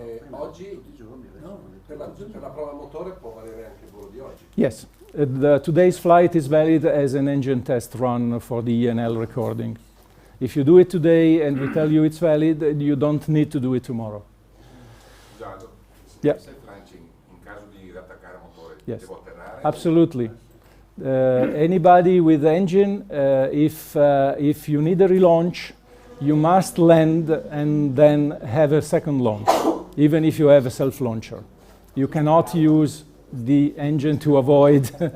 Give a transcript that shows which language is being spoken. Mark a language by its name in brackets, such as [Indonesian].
[Italian] Oggi, per la prova motore può valere anche il volo di oggi? [English] Yes. Today's flight is valid as an engine test run for the ENL recording. If you do it today and we tell you it's valid, you don't need to do it tomorrow. Yeah. [Italian] In caso di attaccare a motore, [English] yes. [Italian] Devo atterrare? [English] Absolutely. Anybody with engine, if you need a relaunch, you must land and then have a second launch, even if you have a self-launcher. You cannot use the engine to avoid.